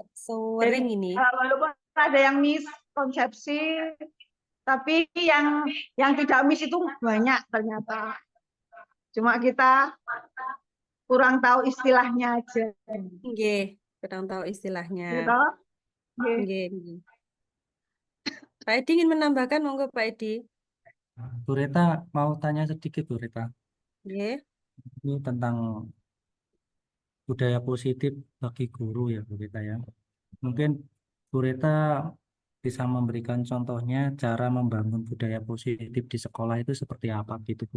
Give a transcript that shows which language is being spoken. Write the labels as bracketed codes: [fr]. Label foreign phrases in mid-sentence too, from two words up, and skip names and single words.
[id] Dan sering ini. walaupun ada yang miskonsepsi, tapi yang tidak miss itu banyak ternyata. Cuma kita kurang tahu istilahnya aja. Nggih, kurang tahu istilahnya. Gitu. Nggih. [jv] Nggih, nggih. [id] Pak Edi ingin menambahkan, monggo Pak Edi. Bu Reta mau tanya sedikit Bu Reta. Nggih. Ini tentang budaya positif bagi guru ya Bu Reta ya. Mungkin Bu Reta bisa memberikan contohnya cara membangun budaya positif di sekolah itu seperti apa gitu Bu.